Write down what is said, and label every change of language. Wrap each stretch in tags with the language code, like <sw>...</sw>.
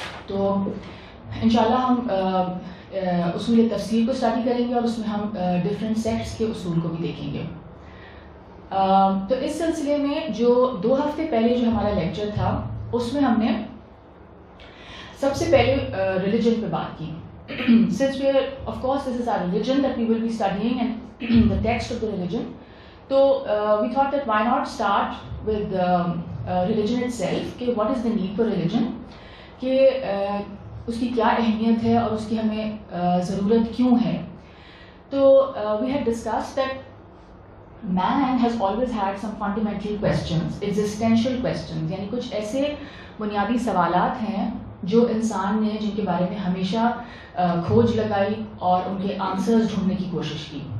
<ur>تو انشاءاللہ ہم اصول تفسیر کو اسٹڈی کریں گے اور اس میں ہم ڈفرینٹ سیکٹس کے اصول کو بھی دیکھیں گے. تو اس سلسلے میں جو 2 ہفتے پہلے جو ہمارا لیکچر تھا اس میں ہم نے سب سے پہلے ریلیجن پہ بات کی.</ur> <en>Since we are, of course, this is our religion that we will be studying and the text of the religion. So we thought that why not start with religion itself, کہ what is the need for religion,</en> <ur>کہ اس کی کیا اہمیت ہے اور اس کی ہمیں ضرورت کیوں ہے. تو</ur> <en>we had discussed that man has always had some fundamental questions, existential questions,</en> <ur>یعنی کچھ ایسے بنیادی سوالات ہیں جو انسان نے جن کے بارے میں ہمیشہ کھوج لگائی اور ان کے آنسرز ڈھونڈنے کی کوشش کی.</ur>